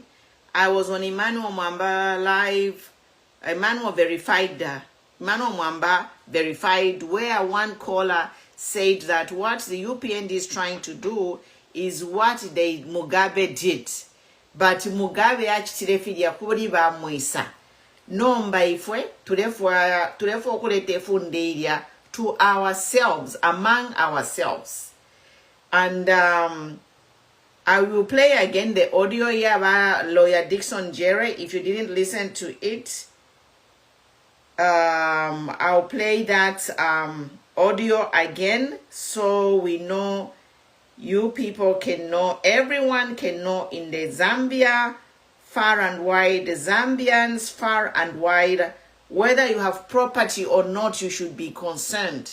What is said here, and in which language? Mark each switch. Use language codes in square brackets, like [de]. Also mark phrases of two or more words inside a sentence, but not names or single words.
[en] I was on Emmanuel Mwamba live, Emmanuel Mwamba verified, where one caller said that what the UPND is trying to do is what Mugabe did. But Mugabe actually [bem] fidya kuri ba Moisa. nomba ifwe tulefu okuleta efunde erya [en] to ourselves, among ourselves. And I will play again the audio here about lawyer Dickson JERE. If you didn't listen to it, I'll play that audio again so we know, you people can know, everyone can know in the Zambia, far and wide, the Zambians far and wide, whether you have property or not, you should be concerned.